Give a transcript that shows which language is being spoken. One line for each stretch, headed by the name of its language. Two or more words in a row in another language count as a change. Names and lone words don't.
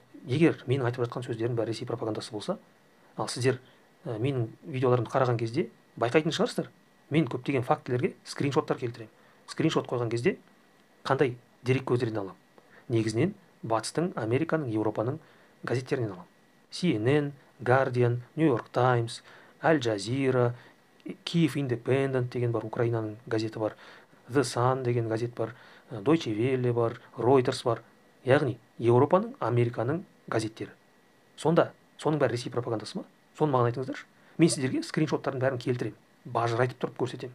Kazakh: Егер менің айтып жатқан сөздерім бәрі Ресей пропагандасы болса, ал сіздер менің видеоларымды қараған кезде байқайтын шығарсыздар. Мен көптеген фактілерге скриншоттар келтіремін. Скриншот қойған кезде қандай дерек көздерінен аламын? Негізінен батыстың, Американың, Еуропаның газеттерінен аламын. CNN, Guardian, New York Times, Al Jazeera, Kyiv Independent деген бар, Украинаның газеті бар, The Sun деген газет бар, Deutsche Welle бар, Reuters бар. Яғни Еуропаның, Американың газеттері. Сонда соның бәрі Ресей пропагандасы ма? Соны маған айтыңыздаршы. Мен сіздерге скриншоттардың бәрін келтіремін, бажырайтып тұрып көрсетемін.